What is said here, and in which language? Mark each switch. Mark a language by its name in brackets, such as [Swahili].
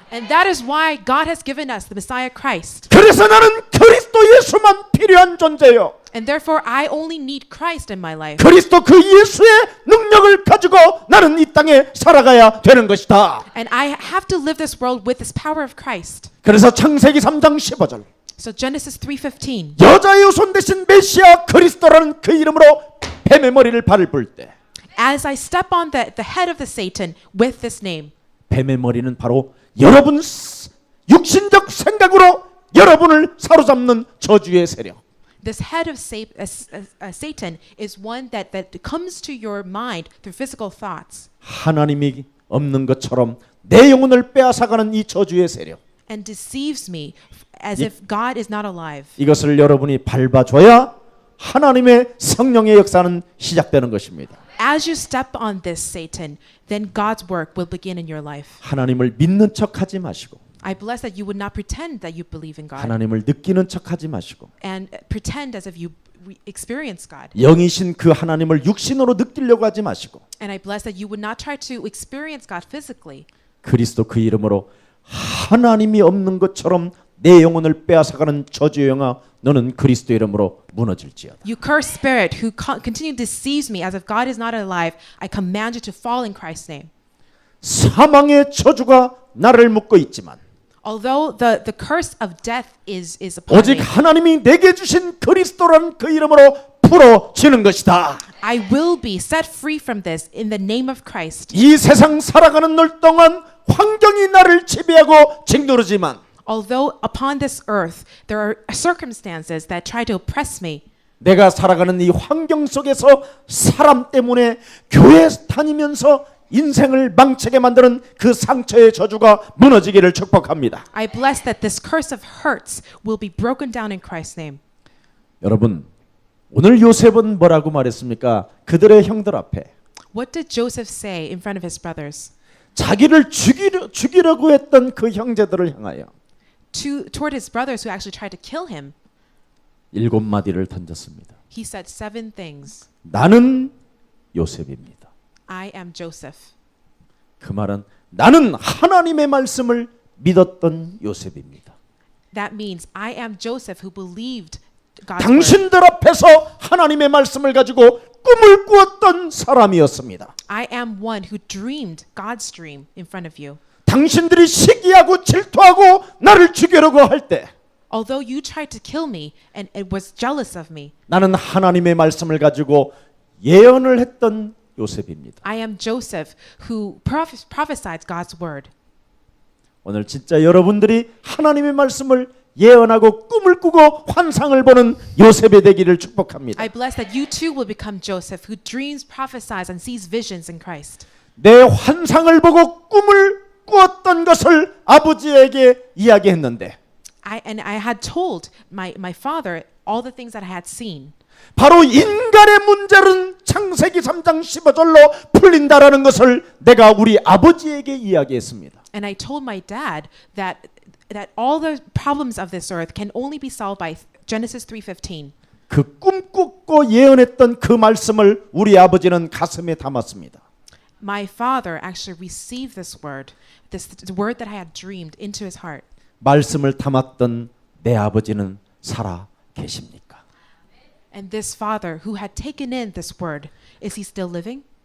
[English] And that is why God has given us the Messiah Christ. [Korean] 그래서 나는 그리스도 예수만 필요한 존재요. [English] And therefore, I only need Christ in my life. [Korean] 그리스도 그 예수의 능력을 가지고 나는 이 땅에 살아가야 되는 것이다. [English] And I have to live this world with this power of Christ. [Korean] 그래서 창세기 3장 15절 [English] So Genesis 3:15. [Korean] 여자의 손 대신 메시아 그리스도라는 그 이름으로 뱀의 머리를 밟을 때 [English] As I step on the head of the Satan with this name, [Korean] 뱀의 머리는 바로 여러분 육신적 생각으로 여러분을 사로잡는 저주의 세력. [English] this head of Satan is one that comes to your mind through physical thoughts [Korean] 하나님이 없는 것처럼 내 영혼을 빼앗아가는 이 저주의 세력. [English] and deceives me as if God is not alive. [Korean] 이것을 여러분이 밟아줘야 하나님의 성령의 역사는 시작되는 것입니다. [English] As you step on this Satan, then God's work will begin in your life. [Korean] 하나님을 믿는 척하지 마시고 [English] I bless that you would not pretend that you believe in God [Korean] 하나님을 느끼는 척하지 마시고 [English] and pretend as if you experience God. [Korean] 영이신 그 하나님을 육신으로 느끼려고 하지 마시고 [English] And I bless that you would not try to experience God physically. [Korean] 그리스도 그 이름으로 하나님이 없는 것처럼 내 영혼을 빼앗아가는 저주의 영아 너는 그리스도 이름으로 무너질지어다. [English] You cursed spirit who continue deceives me as if God is not alive, I command you to fall in Christ's name. [Korean] 사망의 저주가 나를 묶고 있지만 [English] Although the curse of death is upon [Korean] 오직 [English] me, [Korean] 하나님이 내게 주신 그리스도라는 그 이름으로 풀어지는 것이다. [English] I will be set free from this in the name of Christ. [Korean] 이 세상 살아가는 날 동안 환경이 나를 지배하고 짓누르지만 [English] Although upon this earth there are circumstances that try to oppress me, [Korean] 내가 살아가는 이 환경 속에서 사람 때문에 교회 다니면서 인생을 망치게 만드는 그 상처의 저주가 무너지기를 축복합니다. [English] I bless that this curse of hurts will be broken down in Christ's name. [Korean] 여러분, 오늘 요셉은 뭐라고 말했습니까? 그들의 형들 앞에 [English] What did Joseph say in front of his brothers? [Korean] 자기를 죽이려고 했던 그 형제들을 향하여 [English] Toward his brothers who actually tried to kill him, [Korean] 7마디를 던졌습니다. [English] he said 7 things. [Korean] 나는 요셉입니다. [English] I am Joseph. [Korean] 그 말은 나는 하나님의 말씀을 믿었던 요셉입니다. [English] That means I am Joseph who believed God's word. [Korean] 당신들 앞에서 하나님의 말씀을 가지고 꿈을 꾸었던 사람이었습니다. [English] I am one who dreamed God's dream in front of you. [Korean] 당신들이 시기하고 질투하고 나를 죽이려고 할 때 [English] Although you tried to kill me and it was jealous of me, [Korean] 나는 하나님의 말씀을 가지고 예언을 했던 요셉입니다. [English] I am Joseph who prophesied God's word. [Korean] 오늘 진짜 여러분들이 하나님의 말씀을 예언하고 꿈을 꾸고 환상을 보는 요셉이 되기를 축복합니다. [English] I bless that you too will become Joseph who dreams, prophesies, and sees visions in Christ. [Korean] 내 환상을 보고 꿈을 꾸었던 것을 아버지에게 이야기했는데 [English] I had told my father all the things that I had seen. [Korean] 바로 인간의 문제는 창세기 3장 15절로 풀린다라는 것을 내가 우리 아버지에게 이야기했습니다. [English] And I told my dad that all the problems of this earth can only be solved by Genesis 3:15. [Korean] 그 꿈꾸고 예언했던 그 말씀을 우리 아버지는 가슴에 담았습니다. [English] My father actually received this word that I had dreamed into his heart. [Korean] 말씀을 담았던 내 아버지는 살아 계십니까? [English] And this father who had taken in this word, is he still living?